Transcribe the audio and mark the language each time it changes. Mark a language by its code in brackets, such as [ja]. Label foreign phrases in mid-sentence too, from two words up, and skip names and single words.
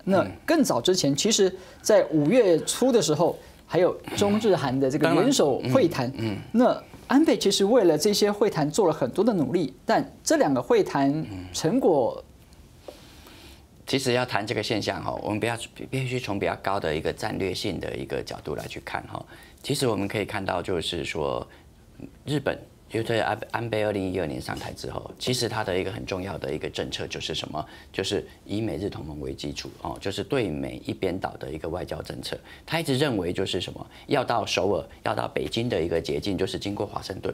[zh] 那更早之前，其實在5月初的時候，還有中日韓的這個元首會談，那安倍其實為了這些會談做了很多的努力，但這兩個會談成果，其實要談這個現象哈，我們必須從比較高的一個戰略性的一個角度來去看哈。其實我們可以看到，就是說日本因为在安倍2012年上台之后，其实他的一个很重要的一个政策就是什么？就是以美日同盟为基础哦，就是对美一边倒的一个外交政策。他一直认为就是什么？要到首尔，要到北京的一个捷径，就是经过华盛顿。